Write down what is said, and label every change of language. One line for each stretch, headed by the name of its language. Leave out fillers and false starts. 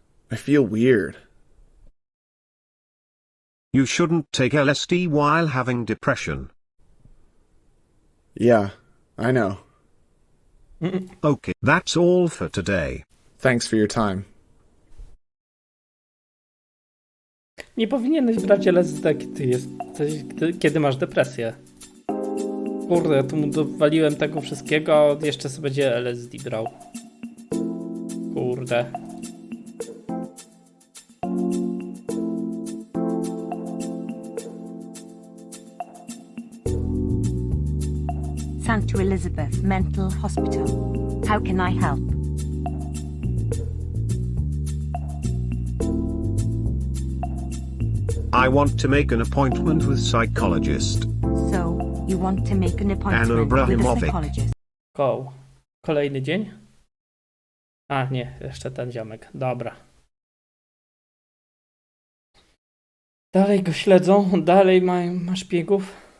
English: I feel weird. You shouldn't take LSD while having depression. Yeah, I know. Okay, that's all for today. Thanks for your time.
Polish: Nie powinieneś brać LSD, kiedy masz depresję. Kurde, ja tu mu dowaliłem tego wszystkiego, a jeszcze sobie będzie LSD brał. Kurde.
English: St. Elizabeth Mental Hospital. How can I help? I want to make an appointment with psychologist. So, you want to make an appointment with a Abrahamovic. psychologist?
Polish: Kolejny dzień? A, nie, jeszcze ten ziomek. Dobra. Dalej go śledzą, dalej ma szpiegów.